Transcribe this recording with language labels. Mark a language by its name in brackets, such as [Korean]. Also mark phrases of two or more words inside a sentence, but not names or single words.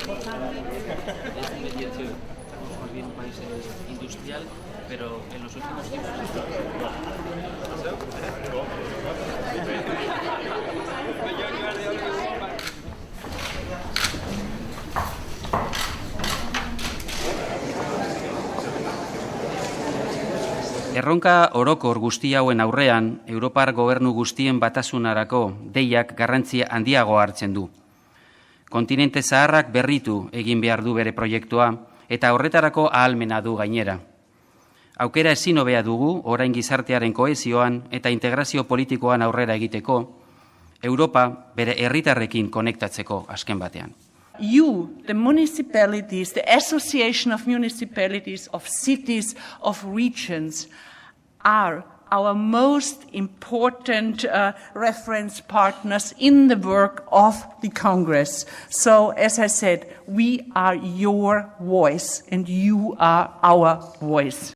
[Spanish] Es 2018. Estamos volviendo un país industrial, pero en los últimos tiempos... [Basque] Erronka orokor guzti hauen aurrean, Europar gobernu guztien batasunarako deiak garrantzia handiagoa hartzen du. Kontinente zaharrak berritu egin behar du bere proiektua, eta horretarako ahalmena du gainera. Aukera ezin hobea dugu, orain gizartearen kohesioan eta integrazio politikoan aurrera egiteko, Europa bere herritarrekin konektatzeko azken batean. [English] You, the municipalities, the Association of Municipalities, of Cities, of Regions, are our most important reference partners in the work of the Congress. So, as I said, we are your voice and you are our voice.